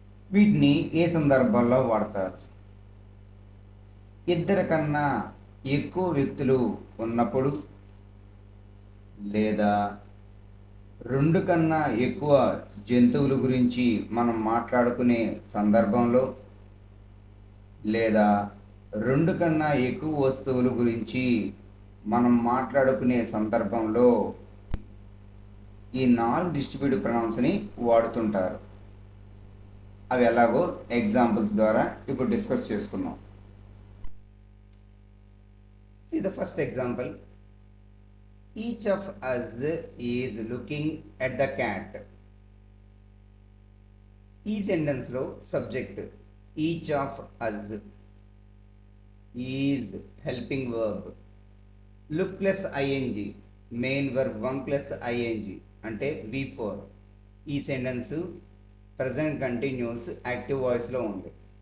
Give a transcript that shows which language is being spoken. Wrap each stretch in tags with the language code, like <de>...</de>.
<te>వీటిని ఏ సందర్భాల్లో వాడతారు? ఇద్దరి కన్నా ఎక్కువ వ్యక్తులు ఉన్నప్పుడు, లేదా 2 కన్నా ఎక్కువ జంతువుల గురించి మనం మాట్లాడుకునే సందర్భంలో, లేదా 2 కన్నా ఎక్కువ వస్తువుల గురించి మనం మాట్లాడుకునే సందర్భంలో ఈ 4 డిస్ట్రిబ్యూటివ్ ప్రొనౌన్స్ని వాడుతుంటారు. అవి ఎలాగో ఎగ్జాంపుల్స్ ద్వారా ఇప్పుడు డిస్కస్ చేసుకుందాం.</te> <en>See the first example. Each of us is looking at the cat.</en> <te>ఈ సెంటెన్స్లో subject each of us, is helping verb, look plus ING, main verb 1 plus ING అంటే V4. ఈ సెంటెన్స్ ప్రజెంట్ కంటిన్యూస్ యాక్టివ్ వాయిస్లో ఉంది.</te>